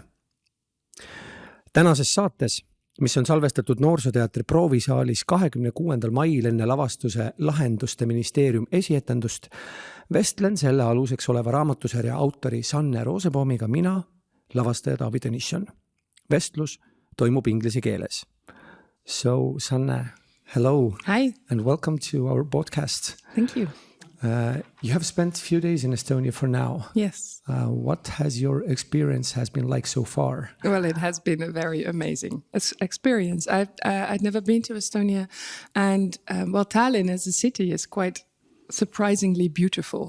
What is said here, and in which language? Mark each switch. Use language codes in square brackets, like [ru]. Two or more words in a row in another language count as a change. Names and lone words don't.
[et] Tänases saates, mis on salvestatud Noorsooteatri proovisaalis 26. mail enne lavastuse Lahenduste ministeerium esietendust, vestlen selle aluseks oleva raamatusarja autori Sanne Rooseboomiga mina, lavastaja Taavi Tõnisson. Vestlus toimub inglise keeles. [en] So, Sanne, hello. Hi. And welcome to our podcast. Thank you. You have spent a few days in Estonia for now. Yes. What has your experience has been like so far? Well, it has been a very amazing experience. I'd never been to Estonia, and Tallinn as a city is quite surprisingly beautiful.